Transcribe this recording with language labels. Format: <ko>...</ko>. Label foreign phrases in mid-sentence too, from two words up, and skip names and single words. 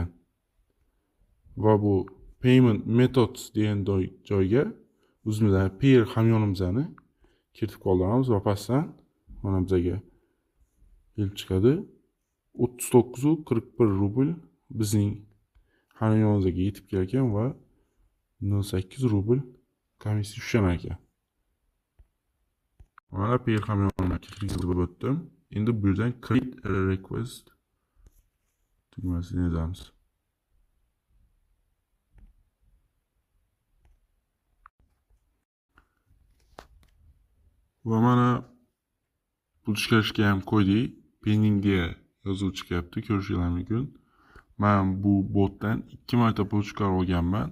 <uz>Va bu</uz> <en>payment methods</en> <uz>degan joyga o'zimizda payer hamyonimizni kiritib qoldiramiz va pastdan mana bizga kelib chiqadi. 39.41 rubl bizning hamyonimizga yetib kelar ekan va 08 rubl komissiya tushar ekan. Mana payer hamyonimga kirgizib o'tdim. Endi bu yerdan</uz> <en>create a request</en> <uz>tugmasini yozamiz. Va mana pul chiqarishga ham qo'ydik. Pending deya yozuv chiqyapti, ko'rishingiz mumkin. Men bu botdan 2 marta pul chiqarib olganman.</uz>